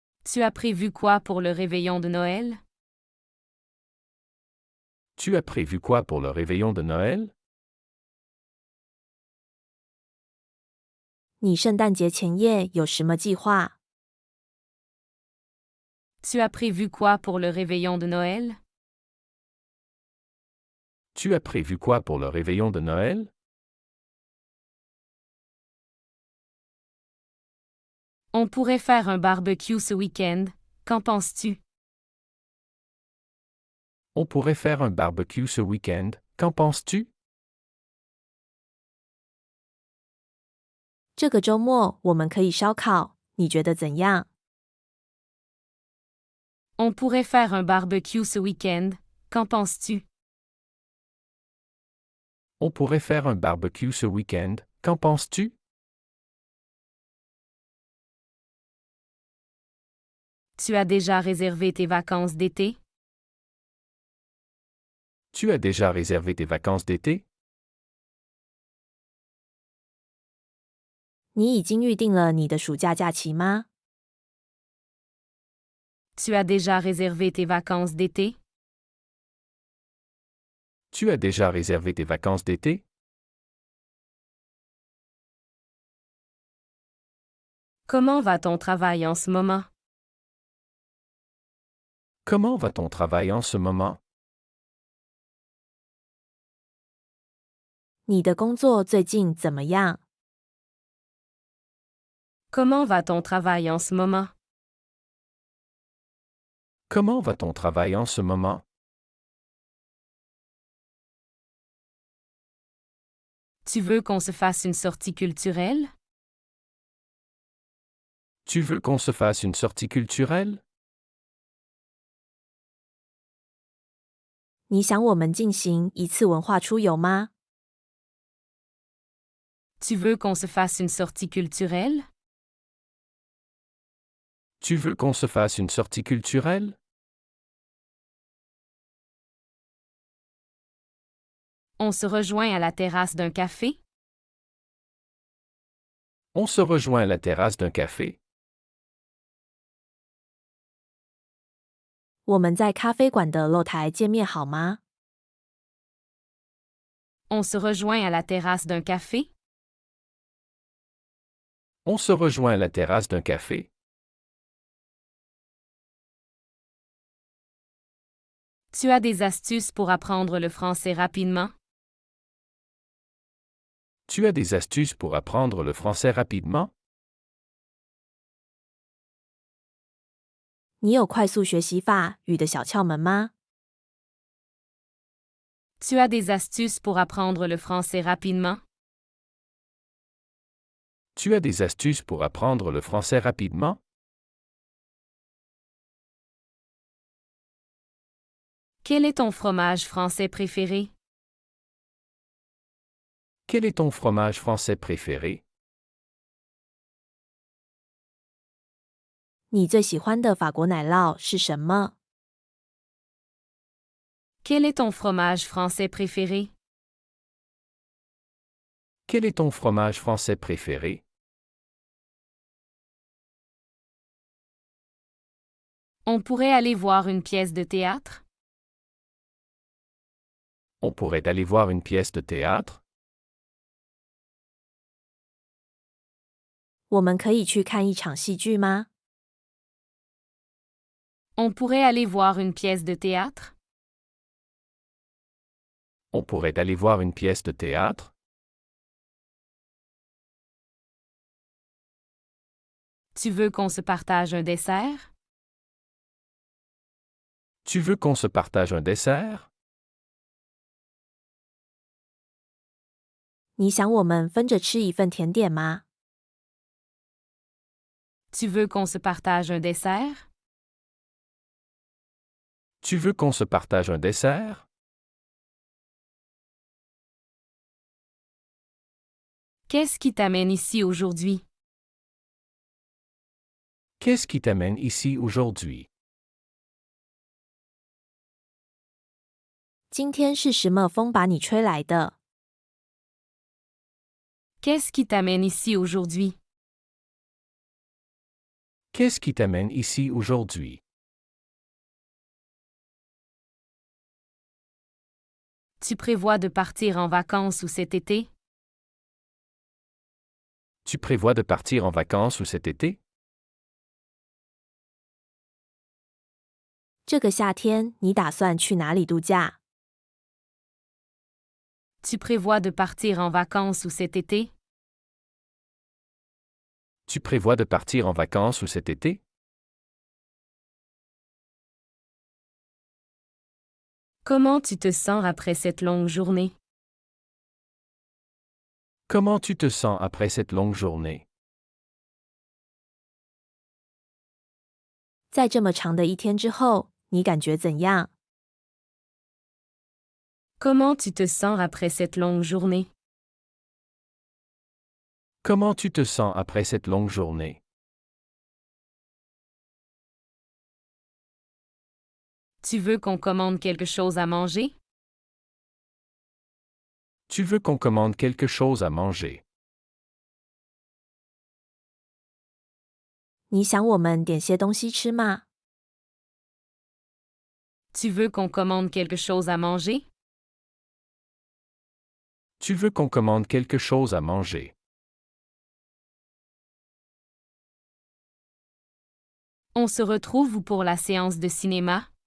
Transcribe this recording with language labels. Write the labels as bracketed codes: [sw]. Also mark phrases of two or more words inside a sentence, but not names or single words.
[fr] Tu as prévu quoi pour le réveillon de Noël? Tu as prévu quoi pour le réveillon de Noël? [zh] 你圣诞节前夜有什么计划？ [fr] Tu as prévu quoi pour le réveillon de Noël? Tu as prévu quoi pour le réveillon de Noël? On pourrait faire un barbecue ce week-end, qu'en penses-tu? On pourrait faire un barbecue ce week-end, qu'en penses-tu? [zh] 这个周末我们可以烧烤，你觉得怎样？ [fr] On pourrait faire un barbecue ce week-end, qu'en penses-tu? On pourrait faire un barbecue ce week-end, qu'en penses-tu? Tu as déjà réservé tes vacances d'été? Tu as déjà réservé tes vacances d'été? [zh] 你已经预定了你的暑假假期吗？ [fr] Tu as déjà réservé tes vacances d'été? Tu as déjà réservé tes vacances d'été? Comment va ton travail en ce moment? Comment va ton travail en ce moment? [zh] 你的工作最近怎么样？ [fr] Comment va ton travail en ce moment? Comment va ton travail en ce moment? Tu veux qu'on se fasse une sortie culturelle? Tu veux qu'on se fasse une sortie culturelle? [zh] 你想我们进行一次文化出游吗？ [fr] Tu veux qu'on se fasse une sortie culturelle? Tu veux qu'on se fasse une sortie culturelle? On se rejoint à la terrasse d'un café? On se rejoint à la terrasse d'un café? [zh] 我们在咖啡馆的露台见面好吗？ [fr] On se rejoint à la terrasse d'un café? On se rejoint à la terrasse d'un café? Tu as des astuces pour apprendre le français rapidement? Tu as des astuces pour apprendre le français rapidement? [zh] 你有快速学习法语的小窍门吗？ [fr] Tu as des astuces pour apprendre le français rapidement? Tu as des astuces pour apprendre le français rapidement? Quel est ton fromage français préféré? Quel est ton fromage français préféré? [zh] 你最喜欢的法国奶酪是什么？ [fr] Quel est ton fromage français préféré? Quel est ton fromage français préféré? On pourrait aller voir une pièce de théâtre? On pourrait aller voir une pièce de théâtre? [zh] 我们可以去看一场戏剧吗？ [fr] On pourrait aller voir une pièce de théâtre? On pourrait aller voir une pièce de théâtre? Tu veux qu'on se partage un dessert? Tu veux qu'on se partage un dessert? [zh] 你想我们分着吃一份甜点吗？ [fr] Tu veux qu'on se partage un dessert? Tu veux qu'on se partage un dessert? Qu'est-ce qui t'amène ici aujourd'hui? Qu'est-ce qui t'amène ici aujourd'hui? [zh] 今天是什么风把你吹来的？ [fr] Qu'est-ce qui t'amène ici aujourd'hui? Qu'est-ce qui t'amène ici aujourd'hui? Tu prévois de partir en vacances ou cet été? Tu prévois de partir en vacances ou cet été? [zh] 这个夏天你打算去哪里度假？ [fr] Tu prévois de partir en vacances ou cet été? Tu prévois de partir en vacances ou cet été? Comment tu te sens après cette longue journée? Comment tu te sens après cette longue journée? [zh] 在这么长的一天之后，你感觉怎样？ [fr] Comment tu te sens après cette longue journée? Comment tu te sens après cette longue journée? Tu veux qu'on commande quelque chose à manger? Tu veux qu'on commande quelque chose à manger? [zh] 你想我们点些东西吃吗？ [fr] Tu veux qu'on commande quelque chose à manger? Tu veux qu'on commande quelque chose à manger? On se retrouve où pour la séance de cinéma?